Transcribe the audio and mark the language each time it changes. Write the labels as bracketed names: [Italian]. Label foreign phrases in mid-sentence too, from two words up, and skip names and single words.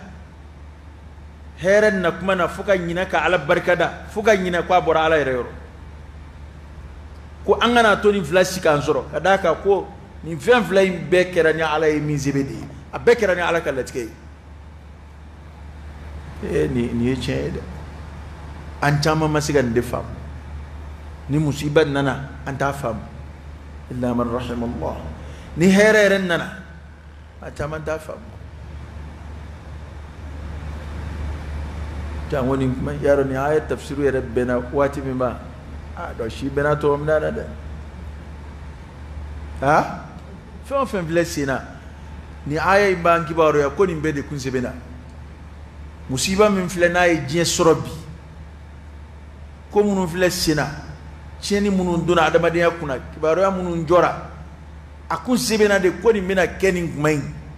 [Bambara] hɛrɛ na kuma na fo ka ɲinɛ ka ala barikada fo ka ɲinɛ ko a bɔra ala yɛrɛ yɔrɔ ko an kana to nin fila si k'an sɔrɔ ka d'a kan ko nin fɛn fila in bɛɛ kɛra ni ala ye min sɛbɛn de ye a bɛɛ kɛra ni ala ka latigɛ ye nin ye tiɲɛ ye dɛ an caman ma se ka nin de faamu ni musiba nana an t'a faamu [Arabic] إلا من رحم الله [Bambara] ni hɛrɛ yɛrɛ nana a caman t'a faamu ta wani kuma yaro ni ayat tafsiru yɛrɛ bɛnna waati min ba a dɔ si bɛnna tɔgɔ min na dɛ ha fɛn o fɛn filɛ sen na ni aya in b'an kibaruya ko nin bɛɛ de kun sɛbɛnna musiba min filɛ n'a ye diɲɛ sɔrɔ bi ko minnu filɛ sen na tiɲɛni minnu donna adamadenya kunna kibaruya minnu jɔra a kun sɛbɛnna de ko nin bɛna kɛ nin kuma in